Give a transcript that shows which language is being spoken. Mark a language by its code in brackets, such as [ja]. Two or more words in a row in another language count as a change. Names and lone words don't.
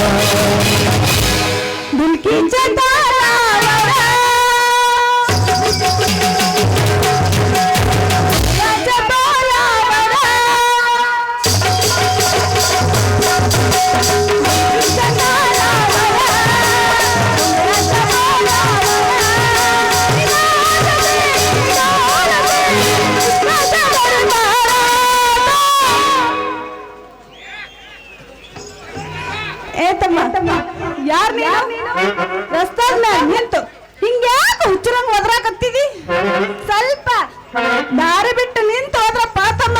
[mr] ढुलकीच्या तालावर राजा बोलावर ढुलकीच्या तालावर राजा बोलावर [kn] राजा ಏ ತಮ್ಮ ಯಾರ್ ನೀನು ರಸ್ತಾಗ್ಲ ನಿಂತು ಹಿಂಗ್ಯಾಕೆ ಹುಚ್ಚರಂಗ್ ಒದ್ರಾಕತ್ತಿದಿ ಸ್ವಲ್ಪ ದಾರಿ ಬಿಟ್ಟು ನಿಂತು ಹೋದ್ರಪ್ಪ ತಮ್ಮ